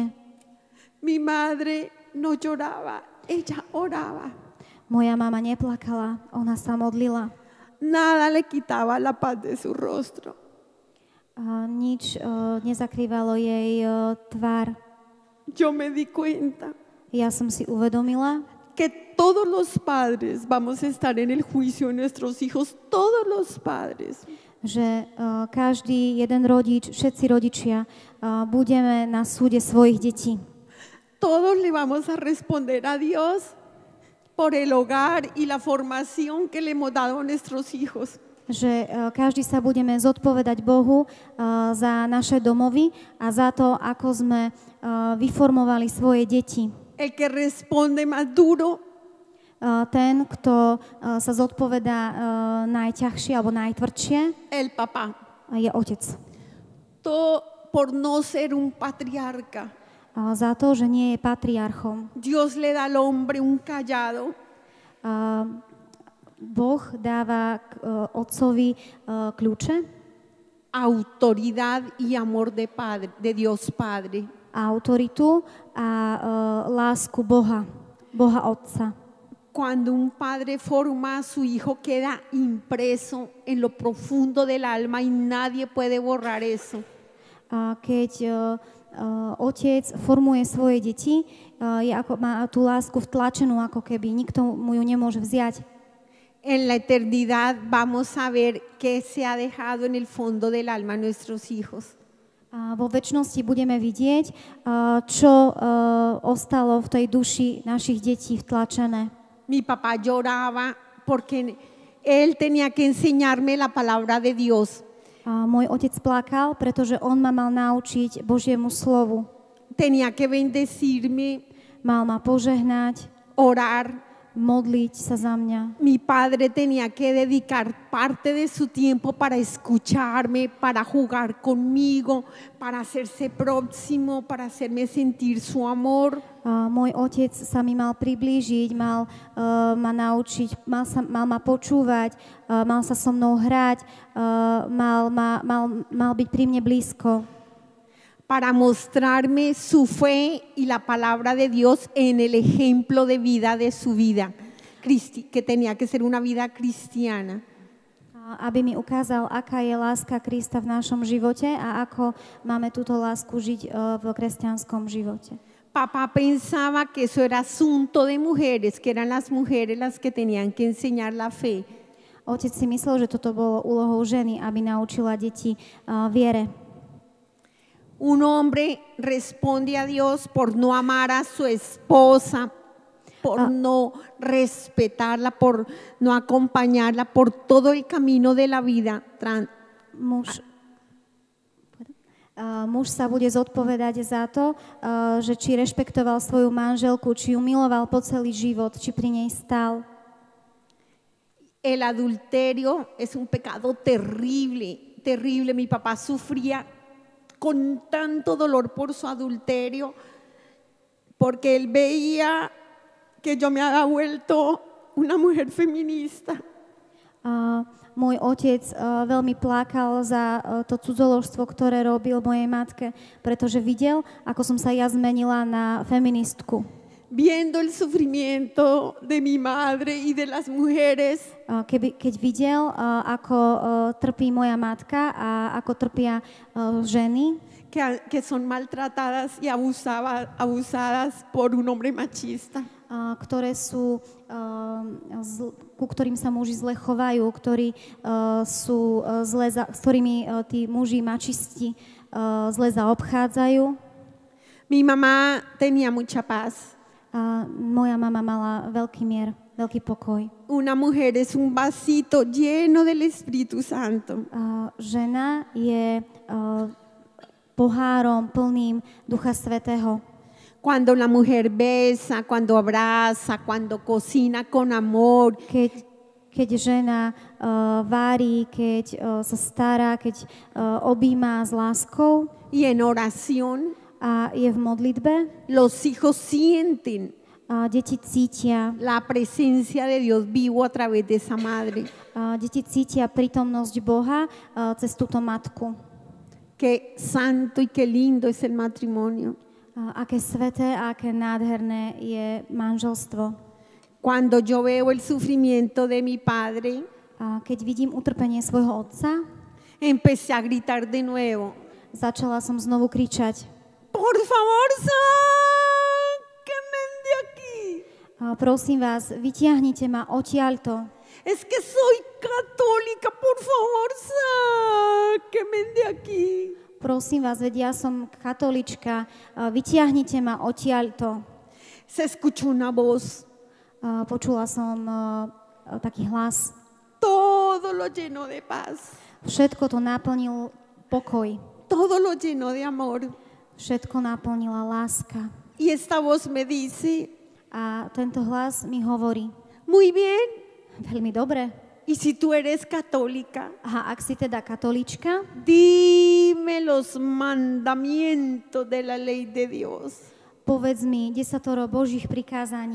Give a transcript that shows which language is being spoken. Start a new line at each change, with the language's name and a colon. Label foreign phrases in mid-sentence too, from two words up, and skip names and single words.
Spanish: Mi madre no lloraba, ella oraba.
Slovak: Moja mama neplakala, ona sa modlila.
Spanish: Nada le quitaba la paz de su rostro.
Slovak: A nič nezakrývalo jej tvár.
Spanish: Yo me di cuenta
Slovak: Ja som si uvedomila,
Spanish: que todos los padres vamos a estar en el juicio de nuestros hijos, todos los padres.
Slovak: že každý jeden rodič, všetci rodičia budeme na súde svojich detí.
Spanish: Todos le vamos a responder a Dios por el hogar y la formación que le hemos dado a nuestros hijos.
Slovak: Že každý sa budeme zodpovedať Bohu za naše domovy a za to, ako sme vyformovali svoje deti.
Spanish: El que responde más duro
Slovak: Ten, kto sa zodpovedá najťažšie alebo najtvrdšie,
Spanish: el papá.
Slovak: je otec.
Spanish: Todo por no ser un patriarca.
Slovak: Za to, že nie je patriarchom.
Spanish: Dios le da al hombre un callado
Slovak: Boh dáva otcovi kľúče,
Spanish: autoridad y amor de padre, de Dios Padre.
Slovak: autoritu a lásku Boha, Boha Otca.
Spanish: Cuando un padre forma a su hijo, queda impreso en lo profundo del alma y nadie puede borrar eso.
Slovak: Keď otec formuje svoje deti, má tú lásku vtlačenú ako keby, nikto mu ju nemôže vziať.
Spanish: En la eternidad vamos a ver qué se ha dejado en el fondo del alma a nuestros hijos.
Slovak: A vo večnosti budeme vidieť, čo ostalo v tej duši našich detí vtlačené.
Spanish: Mi papá lloraba porque él tenía que enseñarme la palabra de Dios.
Slovak: Môj otec plakal, pretože on ma mal naučiť Božiemu slovu.
Spanish: Tenía que bendecirme,
Slovak: Mal ma požehnať,
Spanish: orar.
Slovak: modliť sa za mňa.
Spanish: Mi padre tenía que dedicar parte de su tiempo para escucharme, para jugar conmigo, para hacerse próximo, para hacerme sentir su amor.
Slovak: Môj otec sa mi mal priblížiť, mal ma naučiť, mal ma počúvať, mal sa so mnou hrať, mal byť pri mne blízko.
Spanish: Para mostrarme su fe y la palabra de Dios en el ejemplo de vida de su vida, que tenía que ser una vida cristiana.
Slovak: Aby mi ukázal, aká je láska Krista v našom živote a ako máme túto lásku žiť v kresťanskom živote.
Spanish: Papá pensaba que eso era asunto de mujeres, que eran las mujeres las que tenían que enseñar la fe.
Slovak: Otec si myslel, že toto bolo úlohou ženy, aby naučila deti viere.
Spanish: Un hombre responde a Dios por no amar a su esposa, por no respetarla, por no acompañarla por todo el camino de la vida.
Slovak: Muž sa bude zodpovedať za to, že či rešpektoval svoju manželku, či ju miloval po celý život, či pri nej stál.
Spanish: El adulterio es un pecado terrible, terrible. Mi papá sufría con tanto dolor por su adulterio, porque él veía que yo me había vuelto una mujer feminista.
Slovak: Môj otec veľmi plakal za to cudzoložstvo, ktoré robil mojej matke, pretože videl, ako som sa ja zmenila na feministku.
Spanish: viendo el sufrimiento de mi madre y de las mujeres,
Slovak: Keď videl, ako trpí moja matka a ako trpia ženy,
Spanish: que son maltratadas y abusadas por un hombre machista.
Slovak: Ktoré sú, ku ktorým sa muži zle chovajú, s ktorými tí muži mačisti zle zaobchádzajú.
Spanish: Mi mamá tenía mucha paz.
Slovak: Moja mama mala veľký mier, veľký pokoj.
Spanish: Una mujer es un vasito lleno del Espíritu Santo.
Slovak: Žena je pohárom plným Ducha Svätého.
Spanish: Cuando la mujer besa, cuando abraza, cuando cocina con amor.
Slovak: Keď žena varí, keď sa stará, keď objíma s láskou.
Spanish: Y en oración.
Slovak: A je v modlitbe.
Spanish: Los hijos sienten
Slovak: deti cítia
Spanish: la presencia de Dios vivo a través de esa madre.
Slovak: Deti cítia prítomnosť Boha cez túto matku.
Spanish: Qué santo y qué lindo es el matrimonio.
Slovak: Aké sveté a aké nádherné je manželstvo.
Spanish: Cuando yo veo el sufrimiento de mi padre,
Slovak: keď vidím utrpenie svojho otca,
Spanish: empecé a gritar de nuevo.
Slovak: Začala som znovu kričať.
Spanish: Por favor, sáquenme de aquí.
Slovak: Prosím vás, vytiahnite ma odtiaľto.
Spanish: Es que soy católica, por favor, sáquenme de aquí.
Slovak: Prosím vás, veď ja som katolička, vytiahnite ma odtiaľto.
Spanish: Se escuchó una voz.
Slovak: Počula som taký hlas.
Spanish: Todo lo llenó de paz.
Slovak: Všetko to naplnil pokoj.
Spanish: Todo lo llenó de amor.
Slovak: Všetko naplnila láska.
Spanish: Y esta voz me dice,
Slovak: a tento hlas mi hovorí,
Spanish: muy bien.
Slovak: Veľmi dobre.
Spanish: Y si tú eres católica,
Slovak: ak si teda katolíčka,
Spanish: dime los mandamientos de la ley de Dios.
Slovak: Povedz mi 10 Božích prikázaní.